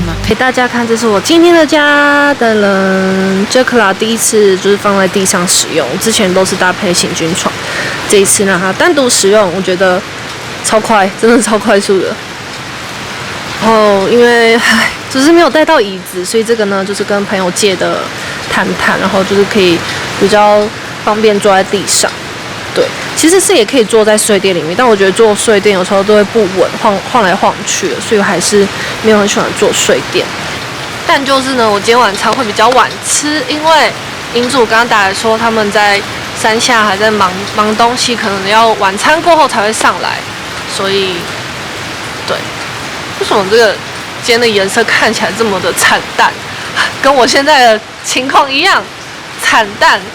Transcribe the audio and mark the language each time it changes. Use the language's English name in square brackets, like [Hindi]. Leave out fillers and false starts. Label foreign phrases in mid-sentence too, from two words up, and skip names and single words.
[Chinese] 給大家看，這是我今天的家的人。Jacla 第一次就是放在地上使用，之前都是搭配行軍床，這一次讓它單獨使用，我覺得超快，真的超快速的。然後因為只是沒有帶到椅子，所以這個呢就是跟朋友借的毯毯，然後就是可以比較方便坐在地上。对，其實是也可以坐在睡墊裡面，但我覺得坐睡墊有時候都會不穩，晃來晃去的，所以我還是沒有很喜歡坐睡墊。但就是呢，我今天晚餐會比較晚吃，因為營主剛剛打來說他們在山下還在忙東西，可能要晚餐過後才會上來，所以對，為什麼這個今天的顏色看起來這麼的慘淡，跟我現在的情況一樣慘淡？